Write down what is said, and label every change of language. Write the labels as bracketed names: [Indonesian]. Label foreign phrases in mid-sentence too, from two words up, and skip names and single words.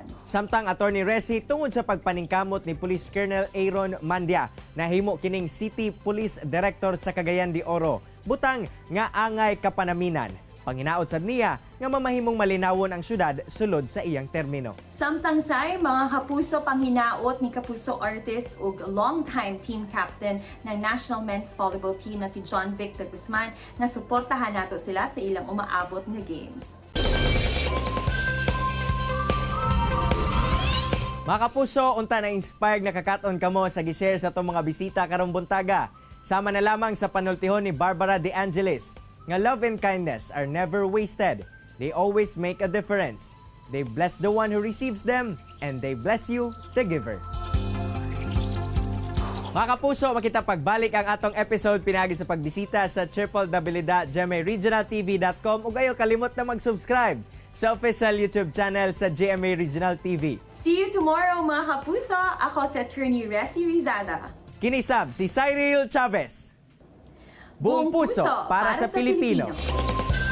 [Cebuano] Samtang Attorney Resi tungod sa pagpaningkamot ni Police Colonel Aaron Mandia nahimo kining City Police Director sa Cagayan de Oro. Butang nga angay kapanaminan. Panginaot sad niya nga mamahimong malinawon ang syudad sulod sa iyang termino. Samtang say mga kapuso panghinaot ni kapuso artist ug longtime team captain ng National Men's Volleyball Team na si John Vic de Guzman nga suportahan nato sila sa ilang umaabot nga games. Mga kapuso, unta na inspired na kakaton kamo sa gi-share sa itong mga bisita karong buntaga. Sama na lamang sa panultihon ni Barbara De Angelis nga [English] love and kindness are never wasted. They always make a difference. They bless the one who receives them, and they bless you, the giver. [Cebuano] Mga kapuso, makita pagbalik ang atong episode pinagi sa pagbisita sa www.gmaregionaltv.com ug ayo kalimot na mag-subscribe sa official YouTube channel sa GMA Regional TV. [English] See you tomorrow [Cebuano] mga kapuso. Ako si Attorney Resi Rizada. [Filipino] Kinisab si Cyril Chavez. Buong puso para sa Pilipino.